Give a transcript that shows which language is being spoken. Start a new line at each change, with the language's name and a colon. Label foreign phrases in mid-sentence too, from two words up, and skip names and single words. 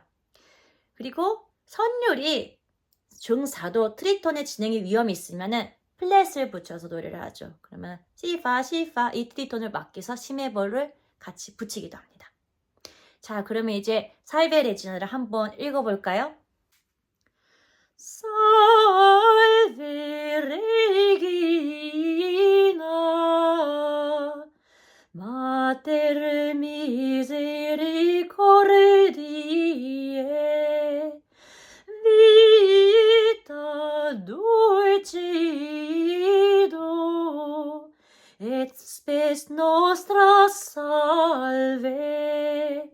Korean: 그리고 선율이 중4도 트리톤의 진행이 위험이 있으면은 플랫을 붙여서 노래를 하죠. 그러면 시파 시파 이 트리톤을 맡겨서 시메볼을 같이 붙이기도 합니다. 자, 그러면 이제 살베 레지나를 한번 읽어볼까요?
Latin: Salve Regina, Mater misericordiae, vita dulcido, et spes nostra salve.